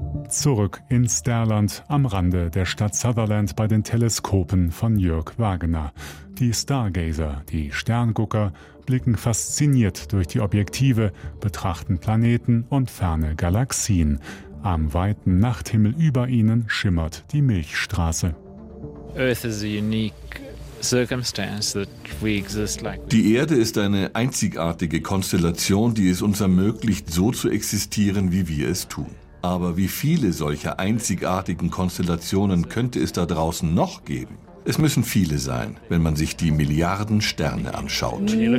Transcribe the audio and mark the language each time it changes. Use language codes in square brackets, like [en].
[de] Zurück in Sterland am Rande der Stadt Sutherland bei den Teleskopen von Jörg Wagener. Die Stargazer, die Sterngucker, blicken fasziniert durch die Objektive, betrachten Planeten und ferne Galaxien. Am weiten Nachthimmel über ihnen schimmert die Milchstraße. [en] Earth is a unique circumstance that we exist like. [de] Die Erde ist eine einzigartige Konstellation, die es uns ermöglicht, so zu existieren, wie wir es tun. Aber wie viele solcher einzigartigen Konstellationen könnte es da draußen noch geben? Es müssen viele sein, wenn man sich die Milliarden Sterne anschaut.